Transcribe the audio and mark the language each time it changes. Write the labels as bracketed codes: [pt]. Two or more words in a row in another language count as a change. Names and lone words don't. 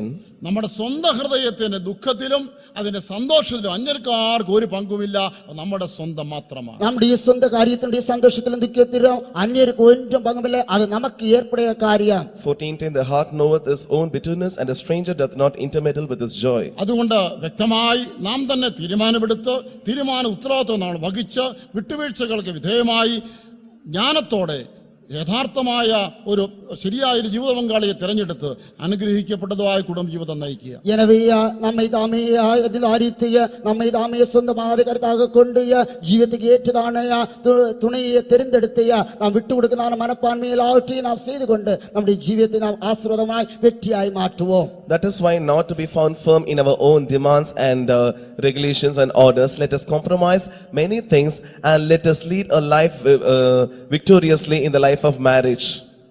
[ml] നമ്മുടെ സ്വന്തം ഹൃദയത്തിന്റെ ദുഃഖത്തിലും അതിന്റെ സന്തോഷത്തിലും അന്യർക്കാർക്കും ഒരു പങ്കുമില്ല, നമ്മുടെ സ്വന്തം മാത്രമാണ്. നമ്മുടെ സ്വந்த കാര്യത്തിന്റെ സന്തോഷത്തിലും ദുഃഖത്തിലും അന്യർക്ക് ഒന്നും പങ്കുമില്ല, അത് നമുക്ക് ഏർപ്പെടുന്ന കാര്യം. 14:10, [en] the heart knoweth his own bitterness, and a stranger doth not intermeddle with his joy. [ml] അതുകൊണ്ട് വ്യക്തമായി നാം തന്നെ തീരുമാനമെടുത്ത് ഉത്തരവാദിത്വം നാം വഹിച്ച് വിട്ടുവീഴ്ചകൾക്ക് വിധേയമായി ജ്ഞാനത്തോടെ യഥാർത്ഥമായ ഒരു ശരിയായ ഒരു ജീവിത പങ്കാളിയെ തിരഞ്ഞെടുത്ത് അനുഗ്രഹിക്കപ്പെട്ടതുമായ കുടുംബജീവിതം നയിക്കുക. [ta] எனவே நம்மை தாமே அதிகாரித்து நம்மை தாமே சொந்தமாக கருத்தாக கொண்டு ஜீவிதத்துக்கு ஏற்றதான துணையை தெரிந்தெடுத்து நாம் விட்டு கொடுக்கதான மனப்பான்மையில் ஆற்றி நாம் செய்து கொண்டு நம்முடைய ஜீவிதத்தை நாம் ஆசீர்வாதமாய் வெற்றியாய் மாற்றுவோம். [en] That is why, not to be found firm in our own demands and regulations and orders, let us compromise many things and let us lead a life victoriously in the life of marriage.